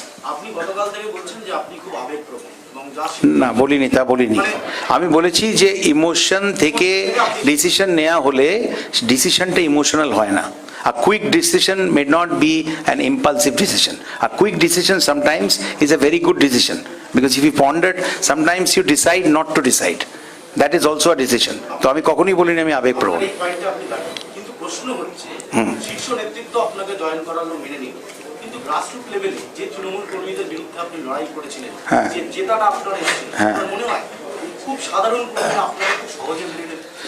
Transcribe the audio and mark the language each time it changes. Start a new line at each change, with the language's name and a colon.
Bangla: আপনি গতকাল থেকে বলছেন যে আপনি খুব আবেগপ্রবণ এবং যা না বলিনি, তা বলিনি। আমি বলেছি যে ইমোশন থেকে ডিসিশন নেওয়া হলে ডিসিশনটা ইমোশনাল হয় না।
English: A quick decision may not be an impulsive decision. A quick decision sometimes is a very good decision, because if you pondered, sometimes you decide not to decide. That is also a decision.
Bangla: তো আমি কখনোই বলিনি আমি আবেগপ্রবণ। এই পয়েন্টে আপনি দাঁড়ান। কিন্তু প্রশ্ন হচ্ছে, শীর্ষ নেতৃত্ব আপনাকে জয়েন করালো মেনে নিল, কিন্তু গ্রাসরুট লেভেলে যে তৃণমূল কর্মীদের বিরুদ্ধে আপনি লড়াই করেছিলেন, হ্যাঁ। যে জেতাটা আপনার এসেছিল, হ্যাঁ। আপনার মনে হয় খুব সাধারণ কর্মীরা আপনাকে খুব সহজে মেনে নেবে?